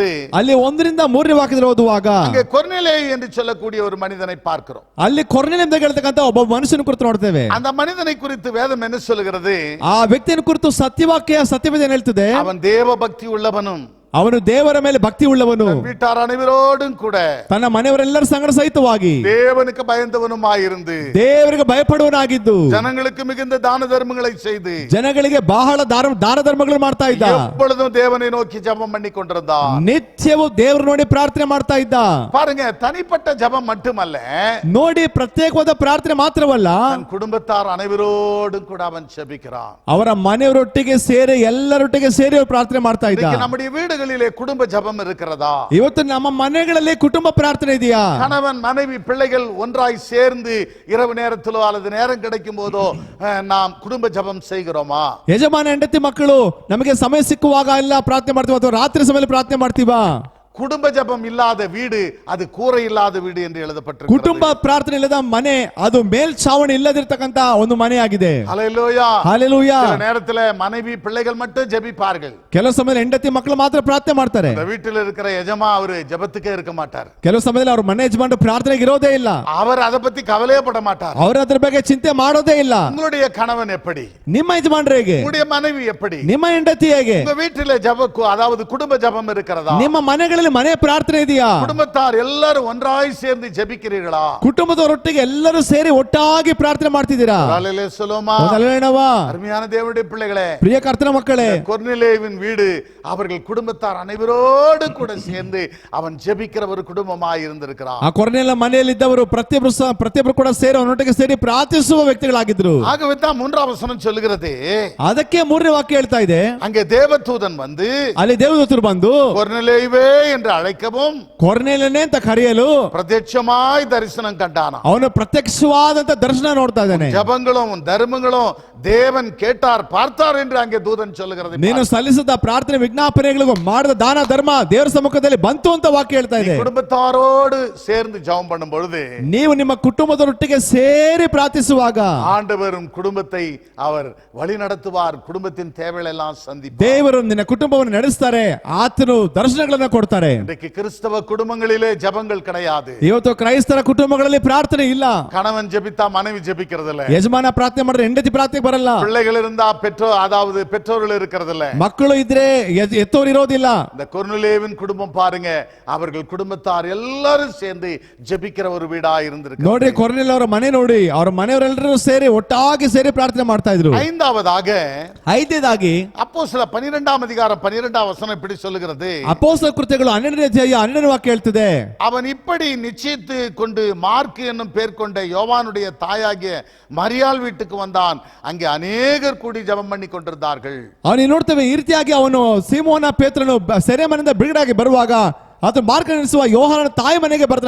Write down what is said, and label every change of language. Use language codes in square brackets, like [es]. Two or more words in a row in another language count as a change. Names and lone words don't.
[kn] ಅಲ್ಲಿ 1ರಿಂದ 3ನೇ ವಾಕ್ಯದಲ್ಲಿ ಓದುವಾಗ [ta] அங்கே ಕೊರ್ನೇಲಿಯ என்று சொல்லக்கூடிய ஒரு மனிதனை பார்க்கிறோம். [kn] ಅಲ್ಲಿ ಕೊರ್ನೇಲಿಯ ಅಂತ ಹೇಳ್ತಕ್ಕಂಥ ಒಬ್ಬ ಮನುಷ್ಯನ ಕುರಿತು ನೋಡ್ತೇವೆ. [ta] அந்த மனிதனை குறித்து வேதம் என்ன சொல்கிறது? [kn] ಆ ವ್ಯಕ್ತಿಯನ್ನು ಕುರಿತು ಸತ್ಯವೇದ ಏನು ಹೇಳ್ತದೆ? [ta] அவன் தேவ பக்தி உள்ளவனும் [kn] ಅವನು ದೇವರ ಮೇಲೆ ಭಕ್ತಿ ಉಳ್ಳವನು, [ta] வீட்டார் அனைவரோடும் கூட [kn] ತನ್ನ ಮನೆಯವರೆಲ್ಲರ ಸಂಗಡ ಸಹಿತವಾಗಿ [ta] தேவனுக்கு பயந்தவனுமாயிருந்து [kn] ದೇವರಿಗೆ ಭಯಪಡುವನಾಗಿದ್ದು [ta] ஜனங்களுக்கு மிகுந்த தான தர்மங்களை செய்து [kn] ಜನಗಳಿಗೆ ಬಹಳ ದಾನ ಧರ್ಮಗಳು ಮಾಡ್ತಾ ಇದ್ದ. [ta] எப்பொழுதும் தேவனை நோக்கி ஜெபம் பண்ணி கொண்டிருந்தான். [kn] ನಿತ್ಯವೂ ದೇವರು ನೋಡಿ ಪ್ರಾರ್ಥನೆ ಮಾಡ್ತಾ ಇದ್ದ. [ta] பாருங்க, தனிப்பட்ட ஜெபம் மட்டுமல்ல, [kn] ನೋಡಿ ಪ್ರತ್ಯೇಕವಾದ ಪ್ರಾರ್ಥನೆ ಮಾತ್ರವಲ್ಲ, [ta] தன் குடும்பத்தார் அனைவரோடும் கூட அவன் ஜெபிக்கிறான். [kn] ಅವರ ಮನೆಯವರೊಟ್ಟಿಗೆ ಸೇರಿ ಎಲ್ಲರೊಟ್ಟಿಗೆ ಸೇರಿ ಅವರು ಪ್ರಾರ್ಥನೆ ಮಾಡ್ತಾ ಇದ್ದ. [ta] இன்னைக்கு நம்முடைய வீடுகளிலே குடும்ப ஜெபம் இருக்கிறதா? [kn] ಇವತ್ತು ನಮ್ಮ ಮನೆಗಳಲ್ಲಿ ಕುಟುಂಬ ಪ್ರಾರ್ಥನೆ ಇದೆಯಾ? [ta] கணவன் மனைவி பிள்ளைகள் ஒன்றாய் சேர்ந்து இரவு நேரத்திலோ அல்லது நேரம் கிடைக்கும் போதோ நாம் குடும்ப ஜெபம் செய்கிறோமா? [kn] ಯಜಮಾನ ಹೆಂಡತಿ ಮಕ್ಕಳು ನಮಗೆ ಸಮಯ ಸಿಕ್ಕುವಾಗ ಎಲ್ಲ ಪ್ರಾರ್ಥನೆ ಮಾಡ್ತೀವಿ ಅಥವಾ ರಾತ್ರಿ ಸಮಯದಲ್ಲಿ ಪ್ರಾರ್ಥನೆ ಮಾಡ್ತೀವಾ? [ta] குடும்ப ஜெபம் இல்லாத வீடு அது கூரை இல்லாத வீடு என்று எழுதப்பட்டிருக்கிறது. [kn] ಕುಟುಂಬ ಪ್ರಾರ್ಥನೆ ಇಲ್ಲದ ಮನೆ ಅದು ಮೇಲ್ಛಾವಣಿ ಇಲ್ಲದಿರತಕ್ಕಂತ ಒಂದು ಮನೆ ಆಗಿದೆ. [ta] ஹல்லேலூயா, ஹல்லேலೂಯಾ. சில நேரத்துல மனைவி பிள்ளைகள் மட்டும் ஜெபிப்பார்கள். [kn] ಕೆಲವು ಸಮಯದಲ್ಲಿ ಹೆಂಡತಿ ಮಕ್ಕಳು ಮಾತ್ರ ಪ್ರಾರ್ಥನೆ ಮಾಡ್ತಾರೆ. [ta] இந்த வீட்டில் இருக்கிற எஜமா அவரு ஜெபத்துக்கே இருக்க மாட்டார். [kn] ಕೆಲವು ಸಮಯದಲ್ಲಿ ಅವ್ರ ಮನೆ ಯಜಮಾನರು ಪ್ರಾರ್ಥನೆಗೆ ಇರೋದೇ ಇಲ್ಲ. [ta] அவர் அதை பத்தி கவலையே பட மாட்டார். [kn] ಅವರು ಅದರ ಬಗ್ಗೆ ಚಿಂತೆ ಮಾಡೋದೇ ಇಲ್ಲ. [ta] உங்களுடைய கணவன் எப்படி? [kn] ನಿಮ್ಮ ಯಜಮಾನರು ಹೇಗೆ? [ta] உங்களுடைய மனைவி எப்படி? [kn] ನಿಮ್ಮ ಹೆಂಡತಿ ಹೇಗೆ? [ta] உங்க வீட்டில ஜெபம் அதாவது குடும்ப ஜெபம் இருக்கிறதா? [kn] ನಿಮ್ಮ ಮನೆಗಳಲ್ಲಿ ಮನೆ ಪ್ರಾರ್ಥನೆ ಇದೆಯಾ? [ta] குடும்பத்தார் எல்லாரும் ஒன்றாய் சேர்ந்து ஜெபிக்கிறீர்களா? [kn] ಕುಟುಂಬದವರೊಟ್ಟಿಗೆ ಎಲ್ಲರೂ ಸೇರಿ ಒಟ್ಟಾಗಿ ಪ್ರಾರ್ಥನೆ ಮಾಡ್ತಿದ್ದೀರಾ? [ta] ஹல்லேலூயா சொல்லுமா? [kn] ಹಲ್ಲೆಲೂಯಾ. [ta] அருமையான தேவனுடைய பிள்ளைகளே, [kn] ಪ್ರಿಯ ಕರ್ತನ ಮಕ್ಕಳೇ, [ta] கொர்நேலியுவின் வீடு அவர்கள் குடும்பத்தார் அனைவரோடு கூட சேர்ந்து அவன் ஜெபிக்கிற ஒரு குடும்பமாய் இருந்திருக்கிறான். [kn] ಆ ಕೊರ್ನೆಲ ಮನೆಯಲ್ಲಿದ್ದವರು ಪ್ರತಿಯೊಬ್ಬರು ಕೂಡ ಸೇರಿ ಅವನೊಟ್ಟಿಗೆ ಸೇರಿ ಪ್ರಾರ್ಥಿಸುವ ವ್ಯಕ್ತಿಗಳಾಗಿದ್ರು. [ta] ஆகவே தான் மூன்றாம் வசனம் சொல்லுகிறது, [kn] ಅದಕ್ಕೆ ಮೂರನೇ ವಾಕ್ಯ ಹೇಳ್ತಾ ಇದೆ, [ta] அங்கே தேவதூதன் வந்து [kn] ಅಲ್ಲಿ ದೇವದೂತರು ಬಂದು [ta] கொர்நேலியுவே என்று அழைக்கவும் [kn] ಕೊರ್ನೆಲನೇ ಅಂತ ಕರೆಯಲು [ta] பிரத்யட்சமாய் தரிசனம் கண்டானா. [kn] ಅವನು ಪ್ರತ್ಯಕ್ಷವಾದಂತ ದರ್ಶನ ನೋಡ್ತಾ ಇದ್ದಾನೆ. [ta] ஜபங்களும் தர்மங்களும் தேவன் கேட்டார் பார்த்தார் என்று அங்கே தூதன் சொல்லுகிறது. [kn] ನೀನು ಸಲ್ಲಿಸಿದ ಪ್ರಾರ್ಥನೆ ವಿಜ್ಞಾಪನೆಗಳಿಗೂ ಮಾಡಿದ ದಾನ ಧರ್ಮ ದೇವರ ಸಮ್ಮುಖದಲ್ಲಿ ಬಂತು ಅಂತ ವಾಕ್ಯ ಹೇಳ್ತಾ ಇದೆ. [ta] குடும்பத்தாரோடு சேர்ந்து ஜெபம் பண்ணும் பொழுது, [kn] ನೀವು ನಿಮ್ಮ ಕುಟುಂಬದೊಟ್ಟಿಗೆ ಸೇರಿ ಪ್ರಾರ್ಥಿಸುವಾಗ [ta] ஆண்டவரும் குடும்பத்தை அவர் வழி நடத்துவார். குடும்பத்தின் தேவைகள் எல்லாம் சந்திப்பார். [kn] ದೇವರು ನಿನ್ನ ಕುಟುಂಬವನ್ನು ನಡೆಸ್ತಾರೆ, ಆತನು ದರ್ಶನಗಳನ್ನು ಕೊಡ್ತಾರೆ. [ta] இன்றைக்கு கிறிஸ்தவ குடும்பங்களிலே ஜெபங்கள் கிடையாது. [kn] ಇವತ್ತು ಕ್ರೈಸ್ತರ ಕುಟುಂಬಗಳಲ್ಲಿ ಪ್ರಾರ್ಥನೆ ಇಲ್ಲ. [ta] கணவன் ஜெபித்தா மனைவி ஜெபிக்கிறது இல்ல. [kn] ಯಜಮಾನ ಪ್ರಾರ್ಥನೆ ಮಾಡಿದ್ರೆ ಹೆಂಡತಿ ಪ್ರಾರ್ಥನೆ ಬರಲ್ಲ. [ta] பிள்ளைகள் இருந்தா அதாவது பெற்றோர்கள் இருக்கிறது இல்ல. [kn] ಮಕ್ಕಳು ಇದ್ರೆ ಎತ್ತೋರು ಇರೋದಿಲ್ಲ. [ta] இந்த கொர்நேலியுவின் குடும்பம் பாருங்க, அவர்கள் குடும்பத்தார் எல்லாரும் சேர்ந்து ஜெபிக்கிற ஒரு வீடா இருந்திருக்கு. [kn] ನೋಡ್ರಿ, ಕೊರ್ನೆಲ್ ಅವರ ಮನೆ ನೋಡಿ, ಅವರ ಮನೆಯವರೆಲ್ಲರೂ ಸೇರಿ ಒಟ್ಟಾಗಿ ಸೇರಿ ಪ್ರಾರ್ಥನೆ ಮಾಡ್ತಾ ಇದ್ರು. [ta] ஐந்தாவதாக [kn] ಐದನೇದಾಗಿ [ta] அப்போஸ்தலர் 12ஆம் அதிகாரம் 12ஆம் வசனம் இப்படி சொல்லுகிறது, [kn] ಅಪೊಸ್ತಲ ಕೃತ್ಯಗಳು 12ನೇ ಅಧ್ಯಾಯ 12ನೇ ವಾಕ್ಯ ಹೇಳ್ತದೆ, [ta] அவன் இப்படி நிச்சயித்து கொண்டு மார்க் என்னும் பேர் கொண்ட யோவானுடைய தாயாகிய மரியாள் வீட்டுக்கு வந்தான். அங்கே அநேகர் கூடி ஜெபம் பண்ணி கொண்டிருந்தார்கள். [kn] ಅವನು ನೋಡ್ತೇವೆ ಈ ರೀತಿಯಾಗಿ ಅವನು ಸೀಮೋನ ಪೇತ್ರನು ಸೆರೆಮನೆಯಿಂದ ಬಿಡುಗಡೆಯಾಗಿ ಬರುವಾಗ ಆತ ಮಾರ್ಗ ನಡೆಸುವ ಯೋಹಾನನ ತಾಯಿ ಮನೆಗೆ ಬರ್ತಾನೆ.